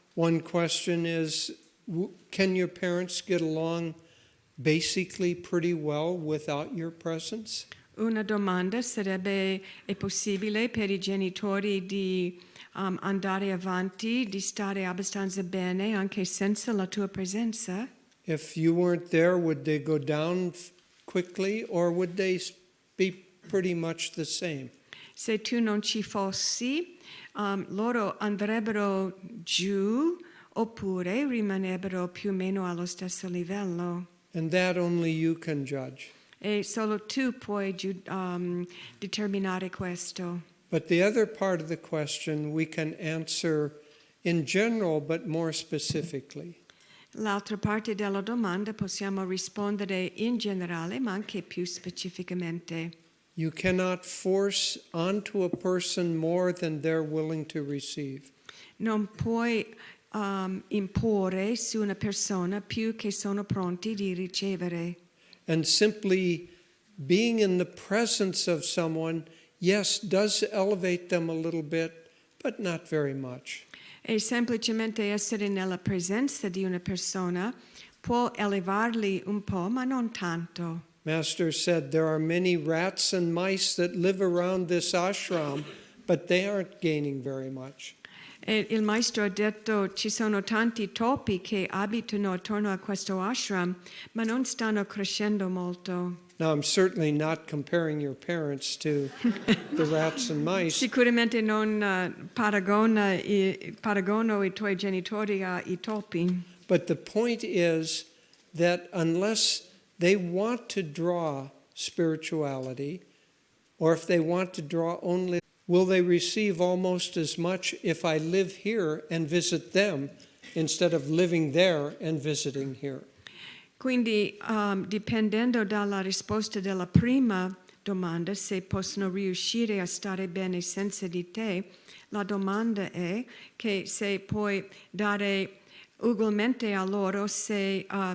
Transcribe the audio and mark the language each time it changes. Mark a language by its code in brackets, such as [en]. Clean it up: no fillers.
[en] One question is, can your parents get along basically pretty well without your presence? [it] Una domanda sarebbe: è possibile per i genitori di andare avanti, di stare abbastanza bene anche senza la tua presenza? [en] If you weren't there, would they go down quickly or would they be pretty much the same? [it] Se tu non ci fossi, loro andrebbero giù oppure rimanebbero più o meno allo stesso livello. [en] And that only you can judge. [it] E solo tu puoi determinare questo. [en] But the other part of the question we can answer in general, but more specifically. [it] L'altra parte della domanda possiamo rispondere in generale, ma anche più specificamente. [en] You cannot force onto a person more than they're willing to receive. [it] Non puoi imporre su una persona più che sono pronti di ricevere. [en] And simply being in the presence of someone, yes, does elevate them a little bit, but not very much. [it] E semplicemente essere nella presenza di una persona può elevarli un po', ma non tanto. [en] Master said there are many rats and mice that live around this ashram, but they aren't gaining very much. [it] E il maestro ha detto: ci sono tanti topi che abitano attorno a questo ashram, ma non stanno crescendo molto. [en] Now, I'm certainly not comparing your parents to the rats and mice, [it] Sicuramente non paragono i tuoi genitori ai topi. [en] but the point is that unless they want to draw spirituality, or if they want to draw only, will they receive almost as much if I live here and visit them instead of living there and visiting here? [it] Quindi, dipendendo dalla risposta della prima domanda, se possono riuscire a stare bene senza di te, la domanda è che se puoi dare ugualmente a loro, se